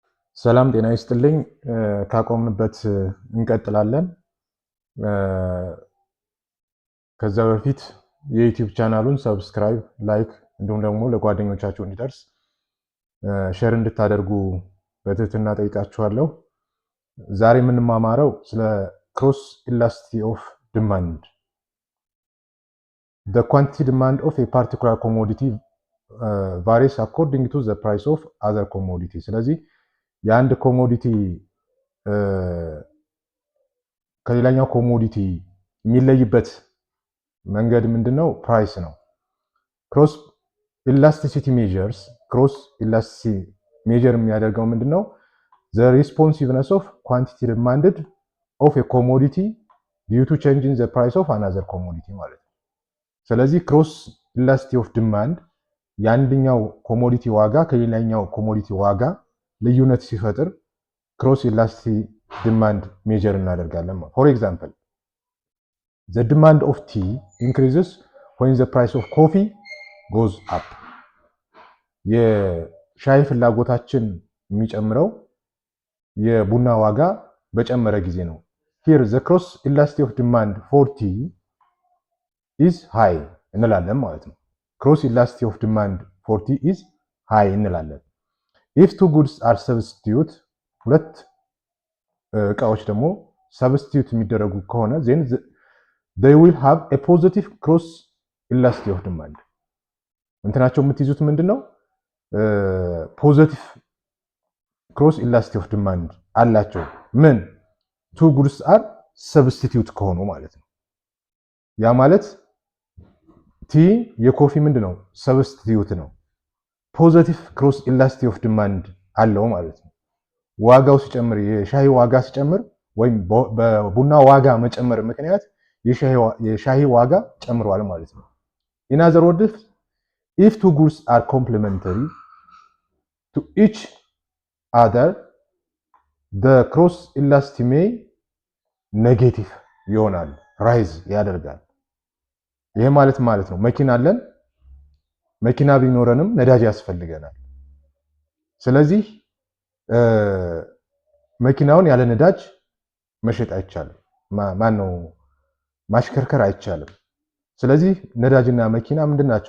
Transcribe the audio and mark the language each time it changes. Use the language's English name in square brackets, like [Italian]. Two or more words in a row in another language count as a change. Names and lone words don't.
[Amharic] ሰላም ጤና ይስጥልኝ። ካቆምንበት እንቀጥላለን። ከዛ በፊት የዩቲዩብ ቻናሉን ሰብስክራይብ፣ ላይክ እንዲሁም ደግሞ ለጓደኞቻችሁ እንዲደርስ ሼር እንድታደርጉ በትህትና ጠይቃችኋለሁ። ዛሬ የምንማማረው ስለ [English] cross elasticity of demand። The quantity demand of a particular commodity varies according to the price of other commodity። [Amharic] ስለዚህ የአንድ ኮሞዲቲ ከሌላኛው ኮሞዲቲ የሚለይበት መንገድ ምንድነው? ፕራይስ ነው። [English] cross elasticity measures cross elasticity measure [Amharic] የሚያደርገው ምንድነው? [English] the responsiveness of quantity demanded of a commodity due to change in the price of another commodity [Amharic] ማለት ነው። ስለዚህ [English] cross elasticity of demand [Amharic] የአንደኛው ኮሞዲቲ ዋጋ ከሌላኛው ኮሞዲቲ ዋጋ ልዩነት ሲፈጥር [English] cross elasticity demand measure እናደርጋለን። for example the demand of tea increases when the price of coffee goes up። [Amharic] የሻይ ፍላጎታችን የሚጨምረው የቡና ዋጋ በጨመረ ጊዜ ነው። [English] here the cross elasticity of demand for tea is high [Amharic] እንላለን ማለት ነው። [English] cross elasticity of demand for tea is high እንላለን። if two goods are substitute [Amharic] ሁለት እቃዎች ደግሞ ሰብስቲዩት የሚደረጉ ከሆነ [English] then they will have a positive cross elasticity of demand። [Amharic] እንትናቸው የምትይዙት ምንድነው? [English] positive cross elasticity of demand [Amharic] አላቸው። ምን [English] two goods are substitute [Amharic] ከሆኑ ማለት ነው። ያ ማለት ቲ የኮፊ ምንድነው? ሰብስቲዩት ነው። [English] positive cross elasticity of demand [Amharic] አለው ማለት ነው። ዋጋው ሲጨምር የሻይ ዋጋ ሲጨምር ወይም በቡና ዋጋ መጨመር ምክንያት የሻይ ዋጋ ጨምሯል ማለት ነው። [English] in other words if two goods are complementary to each other the cross elasticity may [Amharic] ኔጌቲቭ ይሆናል፣ ራይዝ ያደርጋል። ይሄ ማለት ነው መኪና አለን፣ መኪና ቢኖረንም ነዳጅ ያስፈልገናል። ስለዚህ መኪናውን ያለ ነዳጅ መሸጥ አይቻልም። ማሽከርከር አይቻልም። ስለዚህ ነዳጅና መኪና ምንድናቸው?